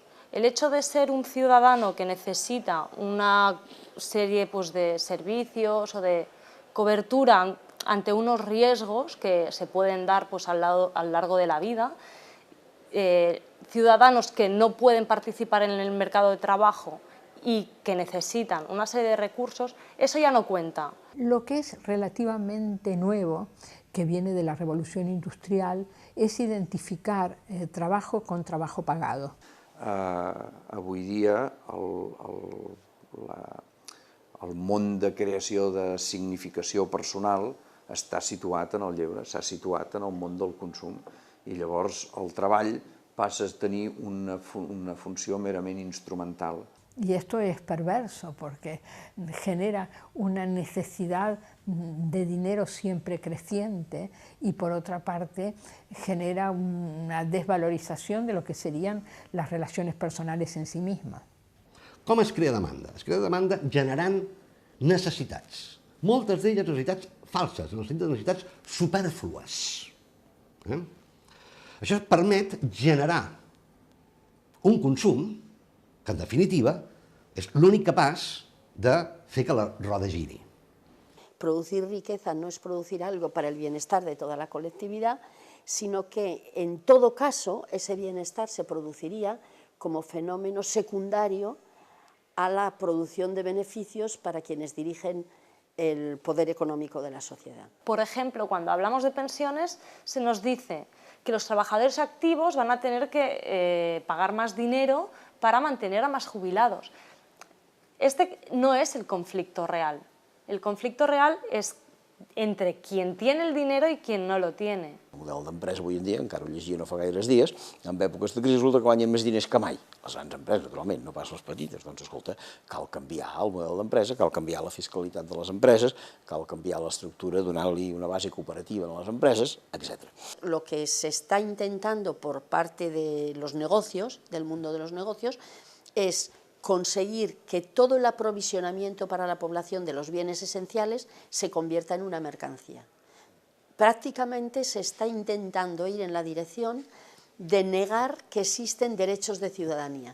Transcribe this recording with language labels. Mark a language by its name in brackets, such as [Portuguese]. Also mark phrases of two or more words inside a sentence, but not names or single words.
[Spanish] El hecho de ser un ciudadano que necesita una serie de servicios o de cobertura ante unos riesgos que se pueden dar a lo largo de la vida, ciudadanos que no pueden participar en el mercado de trabajo y que necesitan una serie de recursos, eso ya no cuenta. Lo que es relativamente nuevo, que viene de la revolución industrial, es identificar trabajo con trabajo pagado. [Catalan] Avui dia el món de creació de significació personal està situat en el lleure, s'ha situat en el món del consum i llavors el treball passa a tenir una funció merament instrumental. [Spanish] Y esto es perverso porque genera una necesidad de dinero siempre creciente y por otra parte genera una desvalorización de lo que serían las relaciones personales en sí mismas. [Catalan] Com es crea demanda? Es crea demanda generant necessitats. Moltes d'elles necessitats falses, en el sentit de necessitats supèrflues. Això permet generar un consum que, en definitiva, és l'únic capaç de fer que la roda giri. [Spanish] Producir riqueza no es producir algo para el bienestar de toda la colectividad, sino que en todo caso ese bienestar se produciría como fenómeno secundario a la producción de beneficios para quienes dirigen el poder económico de la sociedad. Por ejemplo, cuando hablamos de pensiones, se nos dice que los trabajadores activos van a tener que pagar más dinero para mantener a más jubilados. Este no es el conflicto real. El conflicto real es entre quien tiene el dinero y quien no lo tiene. [Catalan] El model d'empresa avui en dia, encara ho llegia no fa gaires dies, en èpoques de crisi resulta que guanyen més diners que mai. Les grans empreses, naturalment, no pas les petites. Doncs, escolta, cal canviar el model d'empresa, cal canviar la fiscalitat de les empreses, cal canviar l'estructura, donar-li una base cooperativa a les empreses, etc. [Spanish] Lo que se está intentando por parte de los negocios, del mundo de los negocios, es conseguir que todo el aprovisionamiento para la población de los bienes esenciales se convierta en una mercancía. Prácticamente se está intentando ir en la dirección de negar que existen derechos de ciudadanía.